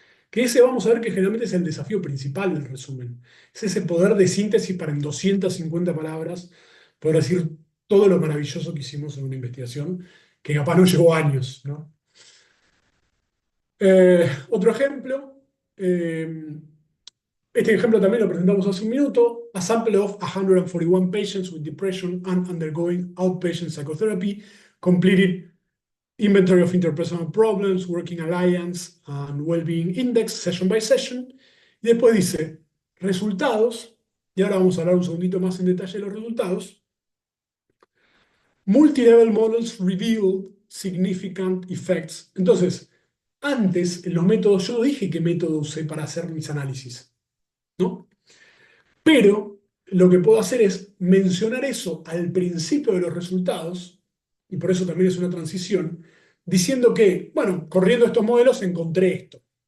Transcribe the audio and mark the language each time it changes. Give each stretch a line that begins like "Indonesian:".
Spanish: Que ese vamos a ver que generalmente es el desafío principal del resumen. Es ese poder de síntesis para en 250 palabras poder decir todo lo maravilloso que hicimos en una investigación, que capaz no llevó años, ¿no? Otro ejemplo, este ejemplo también lo presentamos hace un minuto.
English: A sample of 141 patients with depression and undergoing outpatient psychotherapy completed inventory of interpersonal problems, working alliance and well-being index, session by session.
Spanish: Y después dice resultados, y ahora vamos a hablar un segundito más en detalle de los resultados.
English: Multi-level models revealed significant effects.
Spanish: Entonces, antes, en los métodos, yo no dije qué método usé para hacer mis análisis, ¿no? Pero lo que puedo hacer es mencionar eso al principio de los resultados, y por eso también es una transición, diciendo que, bueno, corriendo estos modelos encontré esto.